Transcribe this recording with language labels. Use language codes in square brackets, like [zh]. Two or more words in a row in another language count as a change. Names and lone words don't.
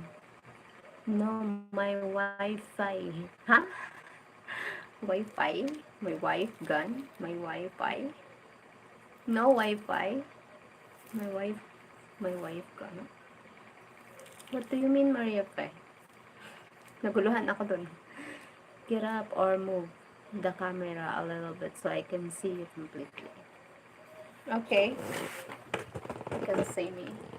[en] No, my Wi-Fi. Huh? Wi-Fi? My wife gone? My Wi-Fi? No Wi-Fi? My wife gone. What do you mean, Maria Fe? [tl] Naguluhan ako dun. [en] Get up or move the camera a little bit so I can see you completely. Okay. You can see me.